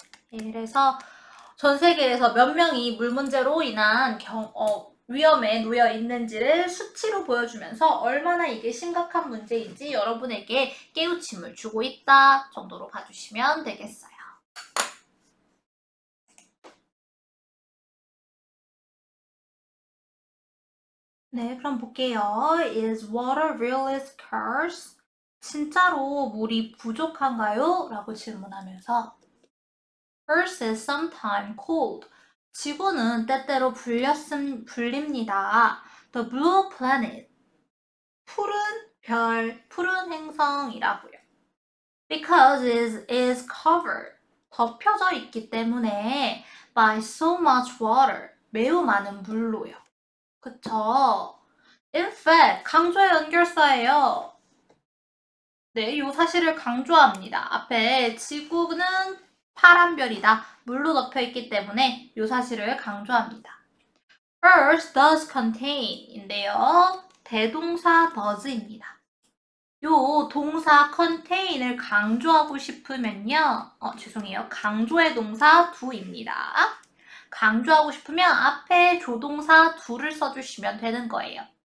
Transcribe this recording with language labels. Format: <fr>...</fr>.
<ko>그래서 전 세계에서 몇 명이 물 문제로 인한 위험에 놓여 있는지를 수치로 보여주면서 얼마나 이게 심각한 문제인지 여러분에게 깨우침을 주고 있다 정도로 봐주시면 되겠어요. 네, 그럼 볼게요.</ko> <en>Is water really scarce?</en> <ko>진짜로 물이 부족한가요? 라고 질문하면서</ko> <en>Earth is sometimes cold.</en> <ko>지구는 때때로 불립니다.</ko> <en>The blue planet.</en> <ko>푸른 별, 푸른 행성이라고요.</ko> <en>Because it is covered.</en> <ko>덮여져 있기 때문에</ko> <en>by so much water.</en> <ko>매우 많은 물로요. 그쵸?</ko> <en>In fact,</en> <ko>강조의 연결사예요. 네, 이 사실을 강조합니다. 앞에 지구는 파란 별이다. 물로 덮여 있기 때문에 이 사실을 강조합니다.</ko> <en>Earth does contain</en> <ko>인데요. 대동사 does입니다. 요 동사 contain을 강조하고 싶으면요. 죄송해요. 강조의 동사 do입니다. 강조하고 싶으면 앞에 조동사 do를 써주시면 되는 거예요.</ko>